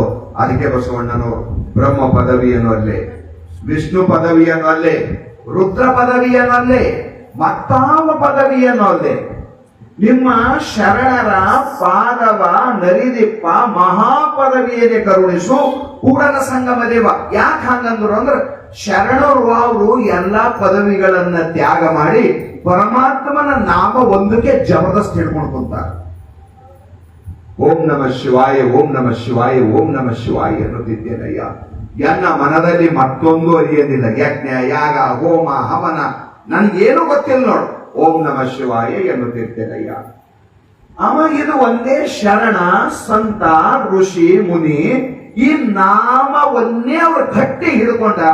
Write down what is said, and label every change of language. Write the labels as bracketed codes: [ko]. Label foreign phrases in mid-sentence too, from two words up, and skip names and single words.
[kn] ಅದಕ್ಕೆ ಬಸವಣ್ಣನು ಬ್ರಹ್ಮ ಪದವಿಯನ್ನು ಅಲ್ಲೇ, ವಿಷ್ಣು ಪದವಿಯನ್ನು ಅಲ್ಲೇ, ರುದ್ರ ಪದವಿಯನ್ನು ಅಲ್ಲೇ, ಮತ್ತಾವ ಪದವಿಯನ್ನು ಅಲ್ಲೇ, ನಿಮ್ಮ ಶರಣರ ಪಾದವ ನರಿದಿಪ್ಪ ಮಹಾಪದವಿಯನ್ನೇ ಕರುಣಿಸು ಕೂಡಲ ಸಂಗಮ ದೇವ. ಯಾಕೆ ಹಂಗಂದ್ರು ಅಂದ್ರೆ, ಶರಣರು ಅವರು ಎಲ್ಲಾ ಪದವಿಗಳನ್ನ ತ್ಯಾಗ ಮಾಡಿ ಪರಮಾತ್ಮನ ನಾಮ ಒಂದಕ್ಕೆ ಜಬರ್ದಸ್ತ್ ಹಿಡ್ಕೊಂಡು ಕುಂತಾರೆ. [sa] ಓಂ ನಮಃ ಶಿವಾಯ, ಓಂ ನಮಃ ಶಿವಾಯ, ಓಂ ನಮಃ ಶಿವಾಯ [kn] ಅನ್ನುತ್ತಿದ್ದೇನಯ್ಯ. ಎನ್ನ ಮನದಲ್ಲಿ ಮತ್ತೊಂದು ಅರಿಯೋದಿಲ್ಲ. ಯಜ್ಞ, ಯಾಗ, ಹೋಮ, ಹವನ ನನ್ಗೇನು ಗೊತ್ತಿಲ್ಲ ನೋಡು. [sa] ಓಂ ನಮಃ ಶಿವಾಯ [kn] ಎನ್ನುತ್ತಿರ್ತೇನಯ್ಯ. ಅವ ಇದು ಒಂದೇ ಶರಣ, ಸಂತ, ಋಷಿ, ಮುನಿ, ಈ ನಾಮ ಒಂದೇ ಅವ್ರು ಗಟ್ಟಿ ಹಿಡ್ಕೊಂಡಾರ.